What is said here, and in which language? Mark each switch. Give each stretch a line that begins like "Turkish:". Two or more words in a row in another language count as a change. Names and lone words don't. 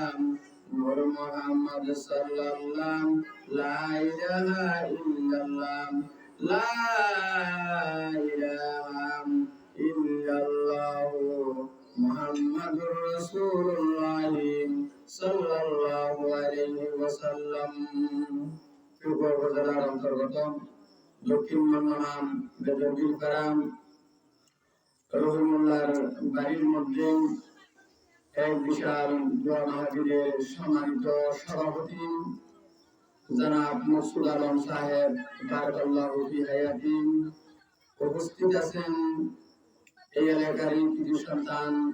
Arabic: نور محمد صلی اللہ لا الہ الا اللہ لا الہ الا اللہ محمد رسول اللہ صلی اللہ علیہ وسلم.
Bangla: উপজেলার অন্তর্গত দক্ষিণ মন্ডনাম বেদবিল কারাম রহিমুল্লাহর বাড়ির মধ্যে এক বিশাল দোয়া মাহফিলের সম্মানিত সভাপতি জনাব মকসুদ আলম সাহেব
Arabic: بارك الله في حياتي
Bangla: উপস্থিত আছেন এই এলাকারই কিছু সন্তান